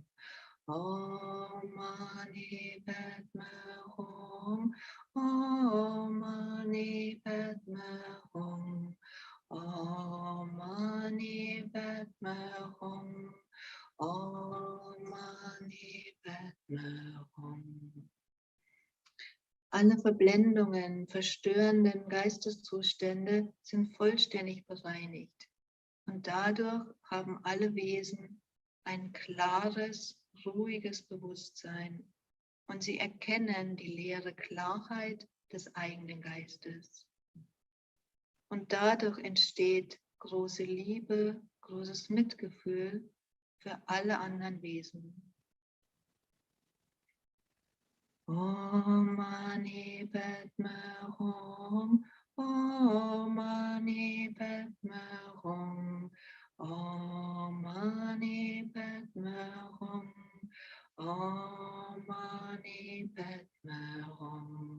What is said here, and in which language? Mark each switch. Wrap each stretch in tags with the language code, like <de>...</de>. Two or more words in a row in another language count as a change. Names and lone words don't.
<sa>Om Mani Padme Hum. Om Mani Padme Hum. Om Mani Padme Hum. Om Mani Padme Hum.</sa> <de>Alle Verblendungen, verstörenden Geisteszustände sind vollständig bereinigt. Und dadurch haben alle Wesen ein klares, ruhiges Bewusstsein und sie erkennen die leere Klarheit des eigenen Geistes. Und dadurch entsteht große Liebe, großes Mitgefühl für alle anderen Wesen.</de> <sa>Om Mani Padme Hum. Om Mani Padme Hum. Om Mani Padme Hum. Om Mani Padme Hum.</sa>